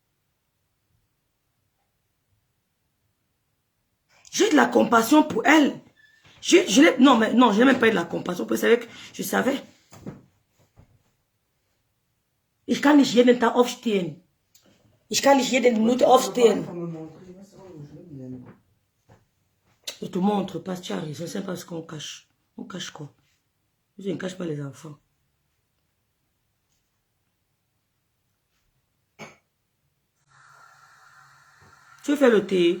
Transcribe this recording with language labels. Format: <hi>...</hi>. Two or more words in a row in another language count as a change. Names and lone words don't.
<fr>J'ai de la compassion pour elle. Non, mais non, je n'ai même pas eu de la compassion. Parce que je savais.</fr> <de>Ich kann nicht jeden Tag aufstehen. Ich kann nicht jede Minute aufstehen.</de> <fr>Je te montre pas, tu as raison, c'est parce qu'on cache. On cache quoi? Je ne cache pas les enfants. Tu fais le thé.</fr>